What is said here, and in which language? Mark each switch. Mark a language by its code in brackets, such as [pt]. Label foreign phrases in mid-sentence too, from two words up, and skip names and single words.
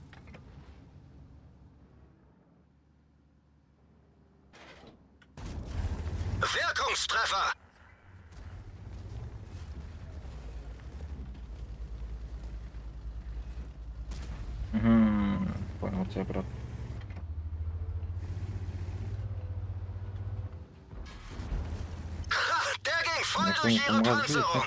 [de] Wirkungstreffer! [ru] Понял тебя, брат. [de] Ha, der ging voll [ru] Ну, [de] durch ihre [ru] помогает, [de] Panzerung!